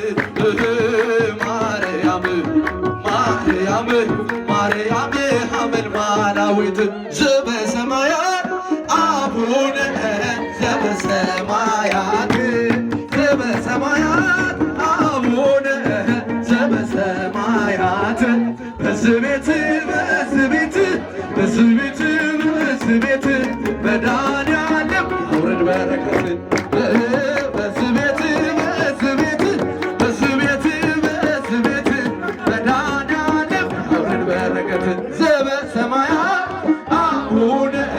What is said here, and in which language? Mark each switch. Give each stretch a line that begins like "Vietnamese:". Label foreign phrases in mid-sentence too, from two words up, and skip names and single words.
Geez: ማርያም ማርያም ማርያም ሐመልማላዊት ዘበሰማያት አቡነ ዘበሰማያት ዘበሰማያት አቡነ ዘበሰማያት
Amharic: በዚህ ቤት በዚህ ቤት በዚህ ቤት በዚህ ቤት መድኃኒዓለም ያውርድ በረከት በዚህ ቤት በዚህ ቤት በዚህ ቤት በዚህ ቤት መድኃኒዓለም ያውርድ በረከት
Geez: ዘበሰማያት አቡነ